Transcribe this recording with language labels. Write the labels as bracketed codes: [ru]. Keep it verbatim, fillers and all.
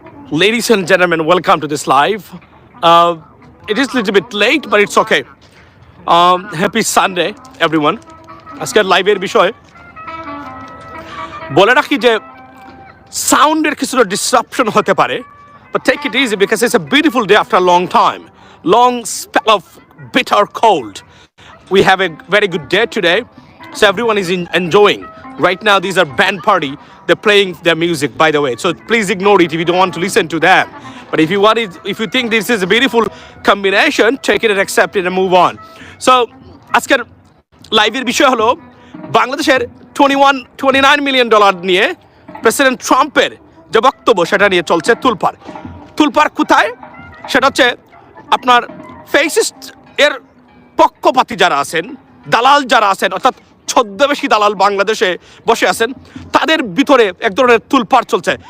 [en] Ladies and gentlemen, welcome to this live. Uh, it is a little bit late, but it's okay. Um, happy Sunday, everyone. [bn] আজকের লাইভের বিষয় বলে রাখি যে সাউন্ডের কিছুটা ডিসরাপশন হতে পারে, [en] But take it easy because it's a beautiful day after long time, long spell of bitter cold. We have a very good day today, so everyone is in, enjoying. Right now, these are band party. They're playing their music, by the way. So please ignore it if you don't want to listen to them. But if you want it, if you think this is a beautiful combination, take it and accept it and move on. [bn] So, আজকের লাইভের বিষয় হলো বাংলাদেশের twenty one twenty nine million dollar নিয়ে president ট্রাম্পের যে বক্তব্য সেটা নিয়ে চলছে তুলপার তুলপার কোথায় সেটা হচ্ছে আপনার ফেসিস্ট এর পক্ষপাতী যারা আছেন, দালাল যারা আছেন, অর্থাৎ ছদ্মবেশী দালাল বাংলাদেশে বসে আছেন, তাদের ভিতরে এক ধরনের তুলপার চলছে।